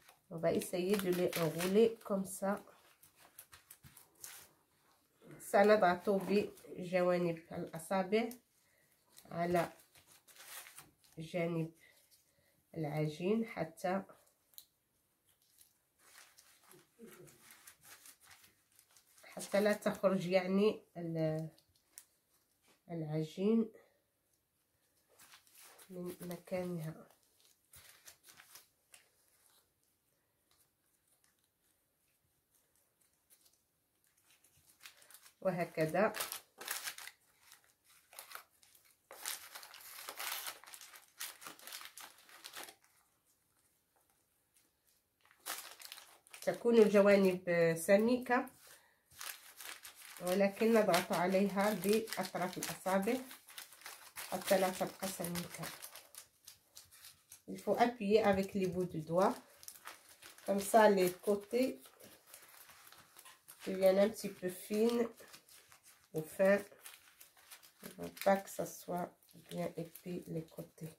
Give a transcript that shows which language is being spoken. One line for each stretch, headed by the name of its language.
French: On va essayer de les enrouler comme ça.
Arabic: سنضغط بجوانب الأصابع على جانب العجين حتى لا تخرج يعني العجين من مكانها. وهكذا. تكون الجوانب سميكة ولكن نضغط عليها بأطراف الأصابع حتى لا تبقى سميكة.
French: Il faut appuyer avec les bouts du doigt. Comme ça, les côtés deviennent un petit peu fines ou fins. Il ne faut pas que ça soit bien épais les côtés.